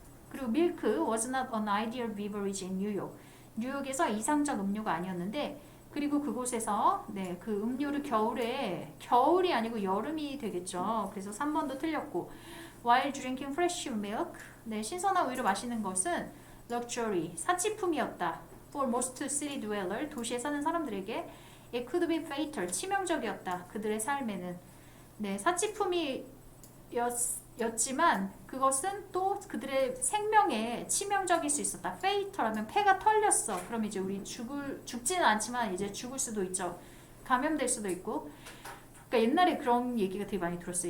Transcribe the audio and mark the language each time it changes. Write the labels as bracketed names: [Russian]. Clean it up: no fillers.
[Korean] 그리고 [English] milk was not an ideal beverage in New York [Korean] 뉴욕에서 이상적 음료가 아니었는데 그리고 그곳에서 네, 그 음료를 겨울이 아니고 여름이 되겠죠. 그래서 3번도 틀렸고 [English] while drinking fresh milk [Korean] 네, 신선한 우유를 마시는 것은 luxury 사치품이었다. [English] for most city dweller [Korean] 도시에 사는 사람들에게 [English] it could be fatal [Korean] 치명적이었다. 그들의 삶에는 네, 사치품이었지만 그것은 또 그들의 생명에 치명적일 수 있었다. fatal하면 폐가 털렸어. 그럼 이제 우리 죽지는 않지만 이제 죽을 수도 있죠. 감염될 수도 있고. 그러니까 옛날에 그런 얘기가 되게 많이 들었어요.